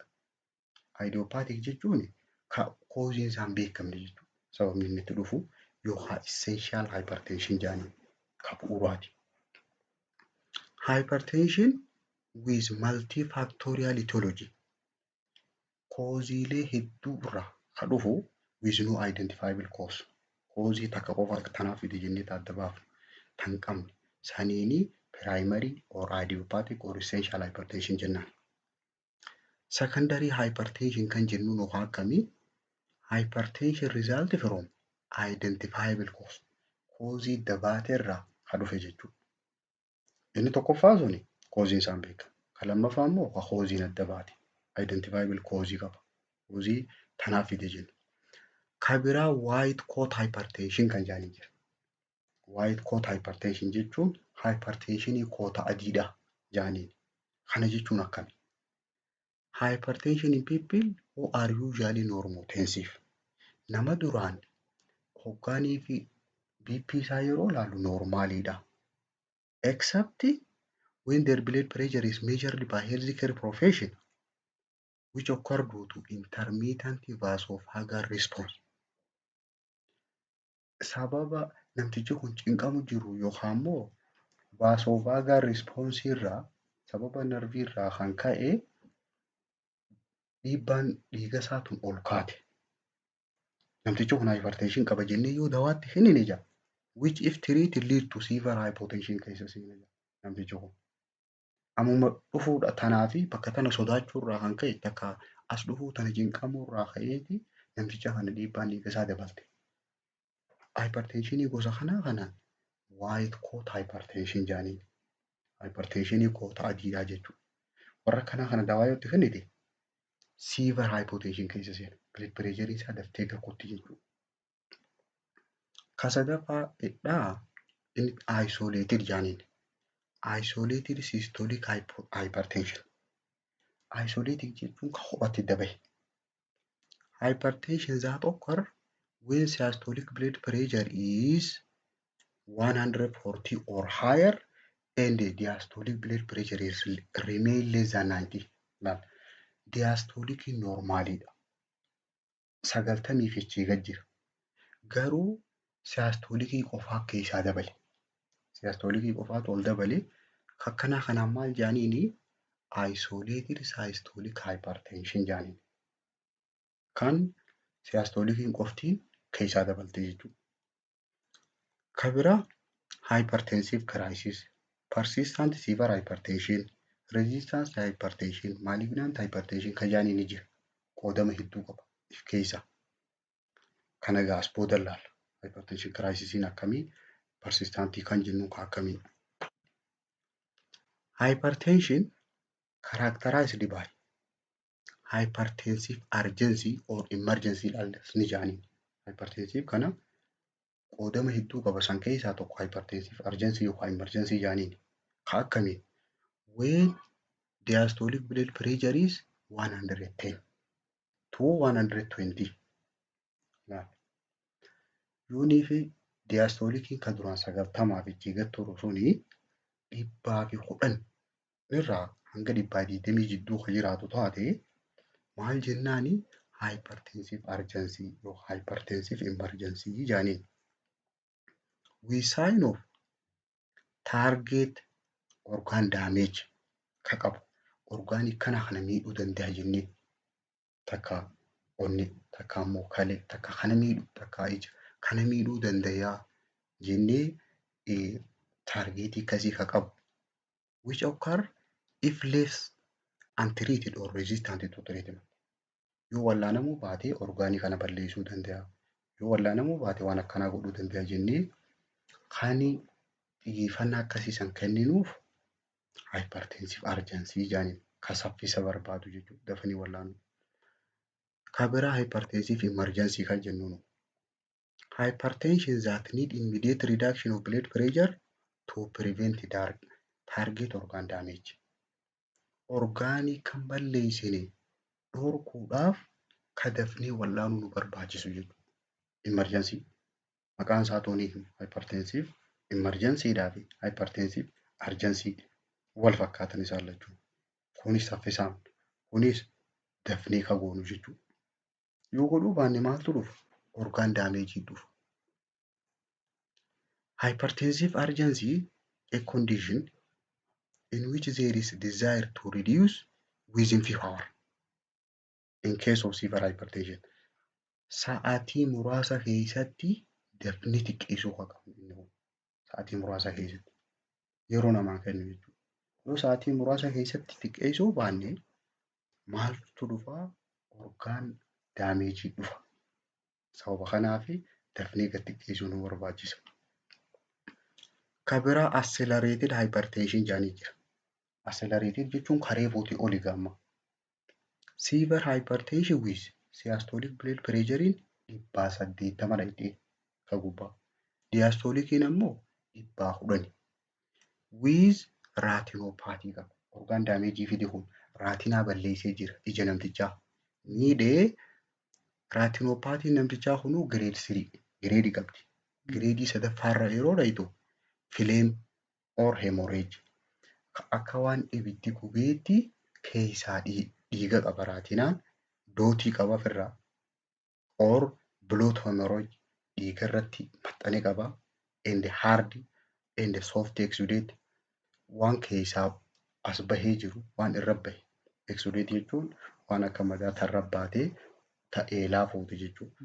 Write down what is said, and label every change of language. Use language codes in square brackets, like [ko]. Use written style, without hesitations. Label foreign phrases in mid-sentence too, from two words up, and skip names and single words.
[om] Idiopathic jechuun kooziin isaan beekamne jechuudha. Sababni inni itti dhufu yookaan [en] essential hypertension [om] jedhanii ka bu'uuraati. [en] Hypertension with multifactorial etiology. [om] Kooziilee hedduu irraa ka dhufu [en] with no identifiable cause. [om] Koozii takka qofa tanaaf fide jennee adda baafnu tan qabne saniini [en] primary or idiopathic or essential hypertension [om] jennaan. [en] Secondary hypertension [om] kan jennuun yookaan akkamii [en] hypertension result from identifiable cause. [om] Koozii dabaatee irraa ka dhufe jechuudha. Inni tokkoffaa suni kooziin isaan beekamu. Kan lammaffaa immoo kooziin adda baate. Identifiable koozii qaba. Koozii tanaaf fide jenna. Kan biraa [en] white coat hypertension [om] kan jedhanii jira. [en] White coat hypertension [om] jechuun hypertensionii koota adiidha jedhaniin. Kana jechuun akkami? [en] Hypertension in people who are usually normotensive. [om] Nama duraan hoggaanii fi BP isaa yeroo ilaalu normaaliidha. [en] Except when their blood pressure is measured by healthcare profession which occur due to intermittent vasovagal response. [om] Sababa namtichi kun cinqamu jiru yookaan immoo [en] vasovagal response [om] irraa sababa narvii irraa kan ka'e dhiibbaan dhiiga isaatuun ol kaate. Namtichi kun hypertension qaba jennee yoo dawaatti kennine jira. [en] Which if treated lead to severe hypotension [om] keessa seena jira. Namtichi kun ammuma dhufuudha tanaa fi bakka tana sodaachuu irraa kan ka'e takka as dhufuu tana cinqamuu irraa ka'eeti namticha kana dhiibbaan dhiiga isaa dabalte. Hypertensionii gosa kanaan [en] white coat hypertension [om] jedhaniin. Hypertensionii koota adiidhaa jechuudha. Warra kana dawaa yoo itti kennite [en] severe hypotension [om] keessa seena. [en] Blood pressure [om] isaa daftee gahuutti jechuudha. Kan sadaffaadhaa inni isolated jedhaniin. [en] Isolated systolic hypertension. [om] Isolated jechuun kan kophatti dabahe. [en] Hypertension that occur when systolic blood pressure is 140 or higher and diastolic blood pressure is remain less than 90. [om] Diastolic normalidha. 90 fi achii gad jira. Garuu siistolikii qofaa keessaa dabale. Siistolikii qofaatu ol dabale. Kanaan maal jedhaniini [en] isolated systolic hypertension [om] jedhaniin. Kan siistolikiin qoftiin keessaa dabalte jechuudha. Kan biraa [en] hypertensive crisis, persistent severe hypertension, resistance hypertension, malignant hypertension [om] kan jaaniin ni jira. Qoodama hedduu qaba if keessa. Kana gaas booda ilaalla. Hypertension crisisiin akkamii, persistantii kan jennu akkamii. [en] Hypertension characterized by hypertensive urgency or emergency [om] ni jaaniin. Hypertensive kana qoodama hedduu qaba. San keessaa tokko [en] hypertensive urgency [om] yookaan emergency jaaniin. Ka akkamii? [en] When diastolic blood pressure is 110 to 120. [om] Yoonii fi diastolikiin kan duraan 90 fi jigat turu suni 110 irraa hanga 120 jidduu kan jiraatu taate maal jennaani [en] hypertensive urgency [om] yookaan [en] hypertensive emergency [om] jaaniin. [en] With sign of target organ damage [om] ka qabu orgaanii kana miidhuu danda'a jennee takka onni takka immoo kalee takka kana miidhu takka ija kana miidhuu danda'a jennee targeetii akkasii ka qabu. [en] Which occur if left untreated or resistant to treatment. [om] Yoo wallaanamuu baate orgaanii kana balleessuu danda'a. Yoo wallaanamuu baate waan akkanaa godhuu danda'a jennee kan xiyyeeffannaa akkasiisan kenninuuf [en] hypertensive urgency [om] jaaniin ka saffisa barbaadu jechuudha dafanii wallaanuu. Ka biraa [en] hypertensive emergency [om] kan jennuun [en] hypertension that need immediate reduction of blood pressure to prevent target organ damage. [om] Orgaanii kan balleessine dhorkuudhaaf ka dafnee wallaanuu nu barbaachisu jechuudha. Emergency maqaan isaa toonii [en] hypertensive emergency [om] fi [en] hypertensive urgency [om] wal fakkaatan isaan lachuu. Kunis saffisaan kunis dafnee ka goonu jechuudha. Yoo godhuu baanne maaltu dhufa? [en] Organ damage dhufa. Hypertensive urgency a condition in which there is desire to reduce within few hours. In case of severe hypertension. [om] Sa'aatii muraasa keessatti dafnee xiqqeessuu kan qabnu. Sa'aatii muraasa keessatti yeroo namaa kennu jechuudha. Yoo sa'aatii muraasa keessatti xiqqeessuu baanne maaltu dhufa? [en] Organ damage dhufa. [om] Sababa kanaaf dafnee gad xiqqeessuu nu barbaachisa. Ka biraa [en] accelerated hypertension [om] jaanii jira. Accelerated jechuun karee bootii oli gaama. [en] Severe hypertension with systolic blood pressure in 180 [om] dhaqee ka gubbaa. Diastolikiin ammoo 110. [en] With retinopathy [om] qaba. [en] Organ damage [om] fide kun raatinaa balleessee jira ija namtichaa. Miidhee retinopathy namtichaa kunuu [en] grade 3 grade [om] qabdi. Grade sadaffaarra yeroo dhayitu [en] flame or hemorrhage [om] akka waan ibiddi gubeetti keessaa dhiiga qaba raatinaan dootii qaba ofirraa [en] or blood hemorrhage [om] dhiiga irratti maxxane qaba [en] and hard and soft exudate [om] waan keessaa as bahee jiru waan irra bahe exudate jechuun waan akka madaa tarra baatee ta'ee laafuuti jechuudha.